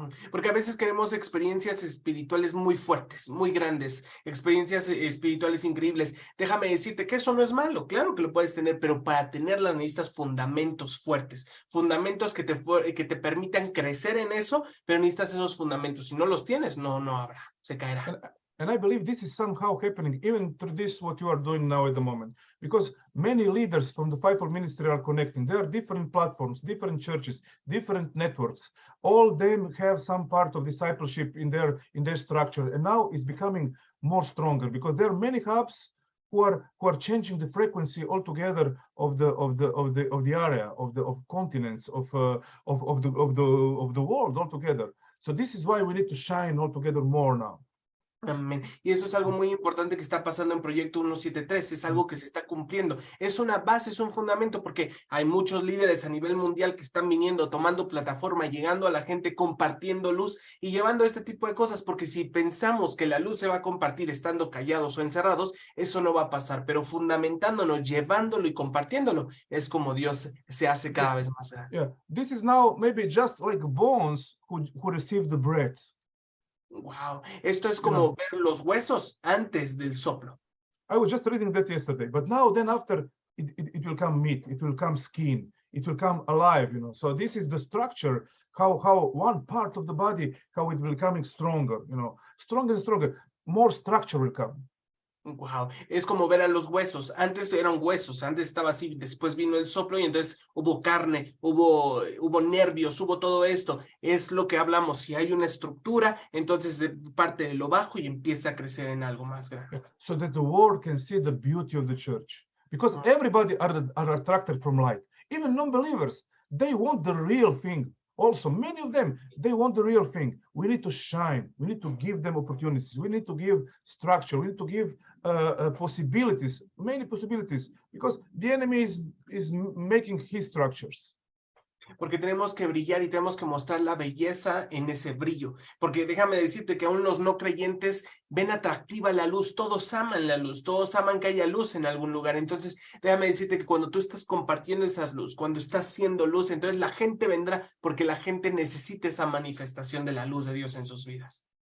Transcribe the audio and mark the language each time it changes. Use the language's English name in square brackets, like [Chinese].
[Spanish] Porque a veces queremos experiencias espirituales muy fuertes, muy grandes, experiencias espirituales increíbles. Déjame decirte que eso no es malo, claro que lo puedes tener, pero para tenerlas necesitas fundamentos fuertes, fundamentos que te permitan crecer en eso, pero necesitas esos fundamentos. Si no los tienes, no habrá, se caerá. [English] And I believe this is somehow happening even through this, what you are doing now at the moment, because many leaders from the fivefold ministry are connecting. There are different platforms, different churches, different networks. All of them have some part of discipleship in their structure, and now it's becoming more stronger because there are many hubs who are changing the frequency altogether of the area, of continents, of the world altogether. So this is why we need to shine altogether more now. [Spanish] Amén. Y eso es algo muy importante que está pasando en Proyecto 173, es algo que se está cumpliendo. Es una base, es un fundamento, porque hay muchos líderes a nivel mundial que están viniendo, tomando plataforma, llegando a la gente, compartiendo luz y llevando este tipo de cosas, porque si pensamos que la luz se va a compartir estando callados o encerrados, eso no va a pasar, pero fundamentándonos, llevándolo y compartiéndolo, es como Dios se hace cada vez más grande. [English] Yeah, this is now maybe just like bones who receive the breath. [Spanish] Wow, esto es como ver los huesos antes del soplo. [English] I was just reading that yesterday, but now then after it will come meat, it will come skin, it will come alive, So this is the structure, how one part of the body, how it will becoming stronger, stronger and stronger, more structure will come. [Spanish] Wow, es como ver a los huesos. Antes eran huesos, antes estaba así, después vino el soplo y entonces hubo carne, hubo nervios, hubo todo esto. Es lo que hablamos. Si hay una estructura, entonces parte de lo bajo y empieza a crecer en algo más grande. [English] So that the world can see the beauty of the church. Because everybody are attracted from light. Even non-believers, they want the real thing. Also, many of them, they want the real thing. We need to shine. We need to give them opportunities. We need to give structure. We need to give possibilities, many possibilities, because the enemy is making his structures. [Spanish] Porque tenemos que brillar y tenemos que mostrar la belleza en ese brillo. Porque déjame decirte que aún los no creyentes ven atractiva la luz, todos aman la luz, todos aman que haya luz en algún lugar. Entonces, déjame decirte que cuando tú estás compartiendo esas luz, cuando estás siendo luz, entonces la gente vendrá porque la gente necesita esa manifestación de la luz de Dios en sus vidas.